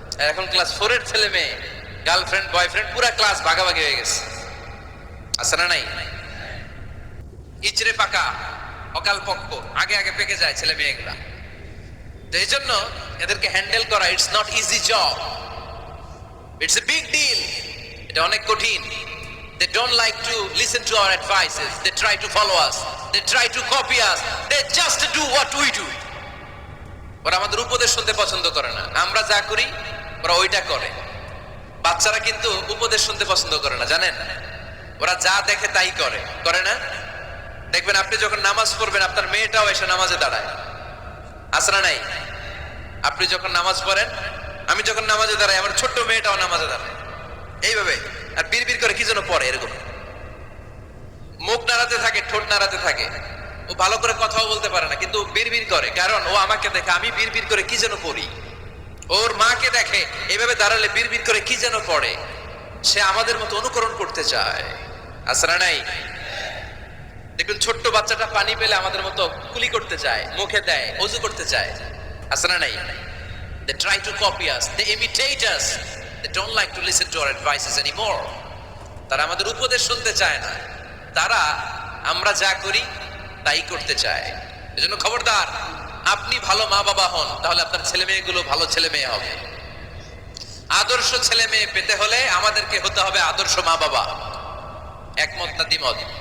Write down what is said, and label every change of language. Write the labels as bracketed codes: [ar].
[bn] এখন ক্লাস 4 এর ছেলে মেয়ে গার্লফ্রেন্ড বয়ফ্রেন্ড পুরা ক্লাস ভাগাভাগি হয়ে গেছে, আছে না নাই? ইচড়ে পাকা, অকাল পক্ক, আগে আগে পেকে যায় ছেলে মেয়েগুলা। তো এই জন্য এদেরকে হ্যান্ডেল করা [en] It's not easy job, it's a big deal. [bn] এটা অনেক কঠিন। [en] They don't like to listen to our advices. They try to follow us. They try to copy us. They just do what we do. [bn] ওরা আমাদের উপদেশ শুনতে পছন্দ করে না। আমরা যা করি ওরা ওইটা করে। বাচ্চারা কিন্তু উপদেশ শুনতে পছন্দ করে না, জানেন? ওরা যা দেখে তাই করে, করে না? দেখবেন আপনি যখন নামাজ পড়বেন আপনার মেয়েটাও এসে নামাজে দাঁড়ায়, আছে না নাই? আপনি যখন নামাজ পড়েন, আমি যখন নামাজে দাঁড়াই, আমার ছোট্ট মেয়েটাও নামাজে দাঁড়ায় এইভাবে, আর বিড়বিড় করে কি যেন পড়ে, এরকম মুখ নাড়াতে থাকে, ঠোঁট নাড়াতে থাকে। ও ভালো করে কথাও বলতে পারে না, কিন্তু বিড়বিড় করে, কারণ ও আমাকে দেখে আমি বিড়বিড় করে কি যেন পড়ি। ওর মাকে দেখে এইভাবে দাঁড়ালে বিড়বিড় করে কি যেন পড়ে। সে আমাদের মতো অনুকরণ করতে চায়, আছে না নাই? দেখুন ছোট্ট বাচ্চাটা পানি পেলে আমাদের মতো কুলি করতে চায়, মুখে দেয়, ওযু করতে চায়, আছে না নাই? [en] They try to copy us, they imitate us, they don't like to listen to our advices anymore. [bn] তারা আমাদের উপদেশ শুনতে চায় না, তারা আমরা যা করি তাই করতে চায়। এজন্য খবরদার, আপনি ভালো মা বাবা হন, তাহলে আপনার ছেলে মেয়েগুলো ভালো ছেলে মেয়ে হবে। আদর্শ ছেলে মেয়ে পেতে হলে আমাদেরকে হতে হবে আদর্শ মা বাবা। একমত না দ্বিমত?